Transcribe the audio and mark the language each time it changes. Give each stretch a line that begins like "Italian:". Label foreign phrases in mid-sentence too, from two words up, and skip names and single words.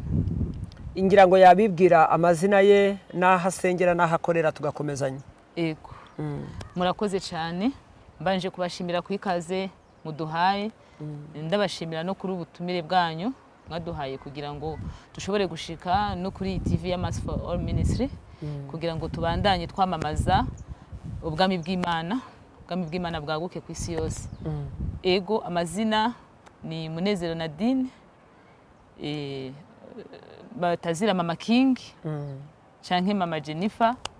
Rundi: Ingira ngo yabibwira amazina ye n'aho asengera n'aho akorera tugakomezanya. Ego. Murakoze cyane. Mbanje kubashimira ku ikaze muduhaye. Ndabashimira no kuri ubutumire bwanyu mwaduhaye kugira ngo dushobore gushika no kuri TV ya Mass Forum Ministry kugira ngo tubandanye twamamaza ubwami bw'Imana, ubwami bw'Imana bwaguke ku isi yose. Ego, amazina ni Munezero Nadine, batazira Mama King canke Mama Jennifer.